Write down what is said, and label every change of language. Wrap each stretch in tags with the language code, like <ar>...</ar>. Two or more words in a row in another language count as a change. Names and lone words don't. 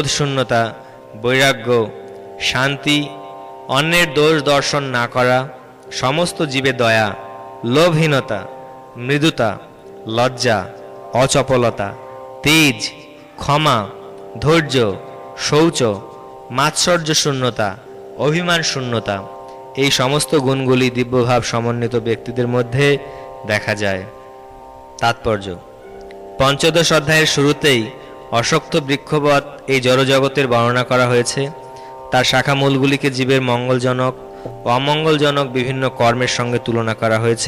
<bn>শূন্যতা, বৈরাগ্য, শান্তি, অন্যের দোষ দর্শন না করা, সমস্ত জীবে দয়া, লোভহীনতা, মৃদুতা, লজ্জা, অচপলতা, তেজ, ক্ষমা, ধৈর্য, শৌচ, মাৎসর্য শূন্যতা, অভিমান শূন্যতা, এই সমস্ত গুণগুলি দিব্যভাব সমন্বিত ব্যক্তিদের মধ্যে দেখা যায়। তাৎপর্য: পঞ্চদশ অধ্যায়ের শুরুতেই অশক্ত বৃক্ষবৎ এই জড়জগতের বর্ণনা করা হয়েছে। তার শাখা মূলগুলিকে জীবের মঙ্গলজনক ও অমঙ্গলজনক বিভিন্ন কর্মের সঙ্গে তুলনা করা হয়েছে।</bn>